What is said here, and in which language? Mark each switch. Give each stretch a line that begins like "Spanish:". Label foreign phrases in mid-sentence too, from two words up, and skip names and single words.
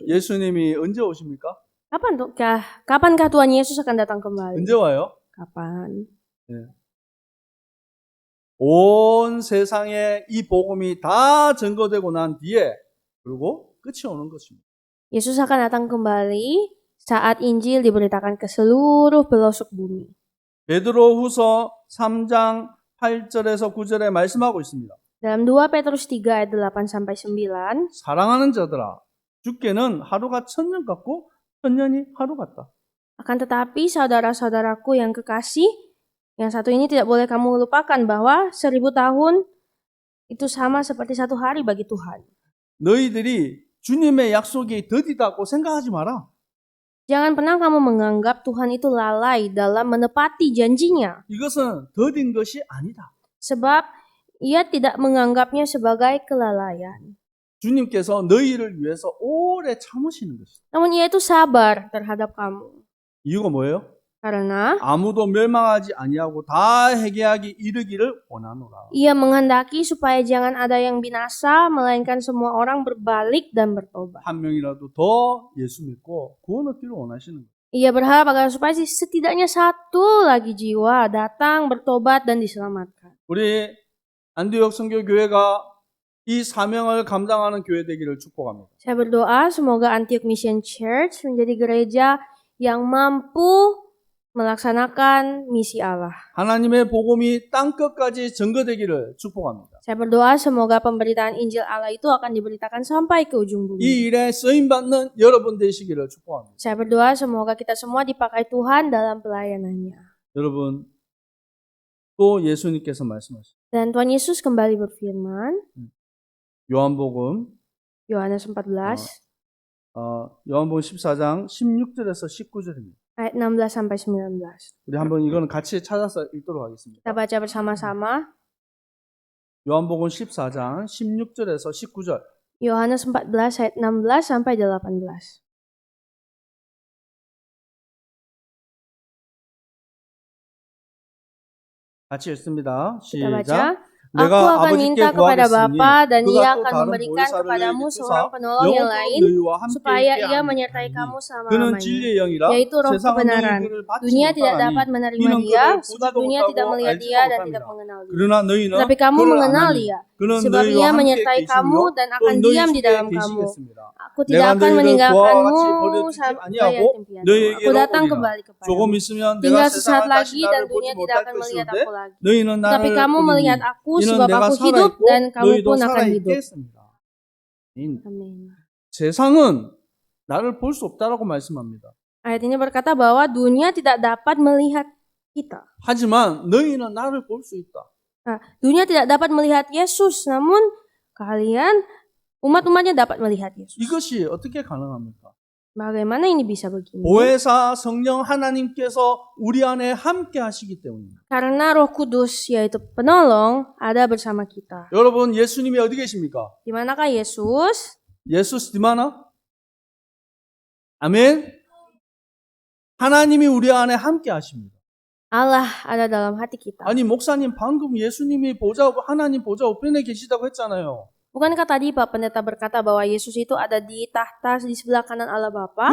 Korean: 예수님이 언제 오십니까?
Indonesian: Kapankah Tuhan Yesus akan datang kembali?
Korean: 언제 와요?
Indonesian: Kapan?
Korean: 온 세상에 이 복음이 다 증거되고 난 뒤에 그리고 끝이 오는 것입니다.
Indonesian: Yesus akan datang kembali saat Injil diberitakan ke seluruh pelosok bumi.
Korean: 베드로후서 3장 8절에서 9절에 말씀하고 있습니다.
Indonesian: Dalam 2 Petrus 3 ayat 8 sampai 9,
Korean: 사랑하는 자들아, 주께는 하루가 천년 같고 천년이 하루 같다.
Indonesian: akan tetapi saudara-saudaraku yang kekasih, yang satu ini tidak boleh kamu lupakan bahwa 1000 tahun itu sama seperti satu hari bagi Tuhan.
Korean: 너희들이 주님의 약속이 더디다고 생각하지 마라.
Indonesian: Jangan pernah kamu menganggap Tuhan itu lalai dalam menepati janjinya.
Korean: 이것은 더딘 것이 아니다.
Indonesian: Sebab ia tidak menganggapnya sebagai kelalaian.
Korean: 주님께서 너희를 위해서 오래 참으시는 것이다.
Indonesian: Namun ia itu sabar terhadap kamu.
Korean: 이유가 뭐예요?
Indonesian: Karena
Korean: 아무도 멸망하지 아니하고 다 회개하기 이르기를 원하노라.
Indonesian: ia menghendaki supaya jangan ada yang binasa, melainkan semua orang berbalik dan bertobat.
Korean: 한 명이라도 더 예수 믿고 구원 얻기를 원하시는 거예요.
Indonesian: Ia berharap agar supaya setidaknya satu lagi jiwa datang, bertobat, dan diselamatkan.
Korean: 우리 안디옥 선교교회가 이 사명을 감당하는 교회 되기를 축복합니다.
Indonesian: Saya berdoa semoga Antioch Mission Church menjadi gereja yang mampu melaksanakan misi Allah.
Korean: 하나님의 복음이 땅 끝까지 전거되기를 축복합니다.
Indonesian: Saya berdoa semoga pemberitaan Injil Allah itu akan diberitakan sampai ke ujung bumi.
Korean: 이 일에 쓰임 받는 여러분 되시기를 축복합니다.
Indonesian: Saya berdoa semoga kita semua dipakai Tuhan dalam pelayanannya.
Korean: 여러분 또 예수님께서 말씀하셨습니다.
Indonesian: Dan Tuhan Yesus kembali berfirman,
Korean: 요한복음
Indonesian: Yohanes 14
Korean: 요한복음 14장 16절에서 19절입니다.
Indonesian: ayat 16 sampai 19.
Korean: 우리 한번 이거는 같이 찾아서 읽도록 하겠습니다.
Indonesian: Kita baca bersama-sama.
Korean: 요한복음 14장 16절에서 19절.
Indonesian: Yohanes 14 ayat 16 sampai 18.
Korean: 같이 읽습니다.
Indonesian: Kita baca.
Korean: 시작.
Indonesian: Aku
Korean: 내가
Indonesian: akan
Korean: 아버지께
Indonesian: minta kepada
Korean: 구하겠으니
Indonesian: Bapa dan
Korean: 그가
Indonesian: ia
Korean: 또
Indonesian: akan
Korean: 다른
Indonesian: memberikan
Korean: 보혜사를
Indonesian: kepadamu
Korean: 주사
Indonesian: seorang penolong yang
Korean: 영원토록
Indonesian: lain
Korean: 너희와 함께
Indonesian: supaya
Korean: 있게
Indonesian: ia
Korean: 하리니
Indonesian: menyertai kamu
Korean: 그는
Indonesian: selama-lamanya,
Korean: 진리의 영이라
Indonesian: yaitu roh
Korean: 세상은
Indonesian: kebenaran.
Korean: 너희 그를 받지
Indonesian: Dunia tidak
Korean: 못하나니
Indonesian: dapat menerima
Korean: 이는
Indonesian: dia
Korean: 그를
Indonesian: sebab
Korean: 보지도
Indonesian: dunia tidak
Korean: 못하고
Indonesian: melihat
Korean: 알지도
Indonesian: dia dan
Korean: 못합니다.
Indonesian: tidak mengenal dia.
Korean: 그러나 너희는
Indonesian: Tetapi kamu
Korean: 그를
Indonesian: mengenal
Korean: 아나니
Indonesian: dia
Korean: 그는
Indonesian: sebab
Korean: 너희와
Indonesian: ia
Korean: 함께
Indonesian: menyertai kamu
Korean: 계시며
Indonesian: dan
Korean: 또
Indonesian: akan
Korean: 너희
Indonesian: diam di
Korean: 속에
Indonesian: dalam kamu.
Korean: 계시겠습니다.
Indonesian: Aku tidak
Korean: 내가
Indonesian: akan
Korean: 너희를
Indonesian: meninggalkanmu
Korean: 그와 같이 버려두지
Indonesian: sampai
Korean: 아니하고
Indonesian: yatim piatu. Aku
Korean: 너희에게로
Indonesian: datang
Korean: 오리라.
Indonesian: kembali kepadamu.
Korean: 조금 있으면 내가
Indonesian: Tinggal
Korean: 세상을
Indonesian: sesaat
Korean: 다시
Indonesian: lagi dan
Korean: 나를 보지
Indonesian: dunia tidak
Korean: 못할
Indonesian: akan melihat
Korean: 것인데
Indonesian: aku lagi.
Korean: 너희는
Indonesian: Tapi
Korean: 나를
Indonesian: kamu
Korean: 보리니
Indonesian: melihat aku
Korean: 이는
Indonesian: sebab
Korean: 내가
Indonesian: aku hidup
Korean: 살아있고
Indonesian: dan kamu
Korean: 너희도
Indonesian: pun akan hidup.
Korean: 살아있겠습니다.
Indonesian: Amin.
Korean: 세상은 나를 볼 수 없다라고 말씀합니다.
Indonesian: Ayat ini berkata bahwa dunia tidak dapat melihat kita.
Korean: 하지만 너희는 나를 볼 수 있다.
Indonesian: Nah, dunia tidak dapat melihat Yesus, namun kalian umat-umatnya dapat melihat Yesus.
Korean: 이것이 어떻게 가능합니까?
Indonesian: Bagaimana ini bisa begini?
Korean: 보혜사 성령 하나님께서 우리 안에 함께 하시기 때문입니다.
Indonesian: Karena Roh Kudus yaitu penolong ada bersama kita.
Korean: 여러분 예수님이 어디 계십니까?
Indonesian: Di manakah Yesus? Yesus di mana? Amin.
Korean: 하나님이 우리 안에 함께 하십니다.
Indonesian: Allah ada dalam hati kita.
Korean: 아니 목사님 방금 예수님이 하나님 보좌 우편에 계시다고 했잖아요.
Indonesian: Bukankah tadi Pak Pendeta berkata bahwa Yesus itu ada di tahta di sebelah kanan Allah Bapa?